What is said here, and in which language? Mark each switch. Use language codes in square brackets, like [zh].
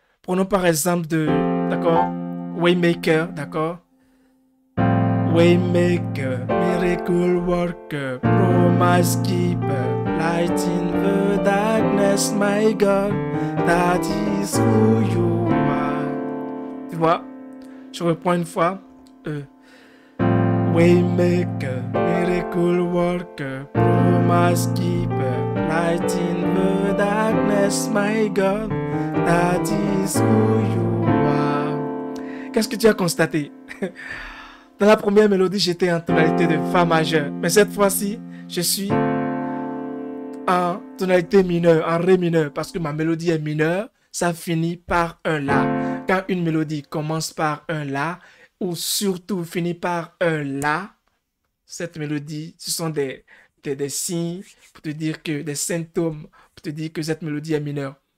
[fr] Prenons par exemple d'accord, Waymaker, d'accord. [en] Waymaker, miracle worker, promise keeper, light in the darkness, my God, that is who you are. [fr] Tu vois, je reprends une fois. [en] Waymaker, miracle worker, promise keeper, light in the darkness, my God, that is who you are. [fr] Qu'est-ce que tu as constaté? Dans la première mélodie, j'étais en tonalité de Fa majeur. Mais cette fois-ci, je suis en tonalité mineure, en Ré mineur. Parce que ma mélodie est mineure, ça finit par un La. Quand une mélodie commence par un La, ou surtout finit par un La, cette mélodie, ce sont des signes pour te dire que, des symptômes pour te dire que cette mélodie est mineure.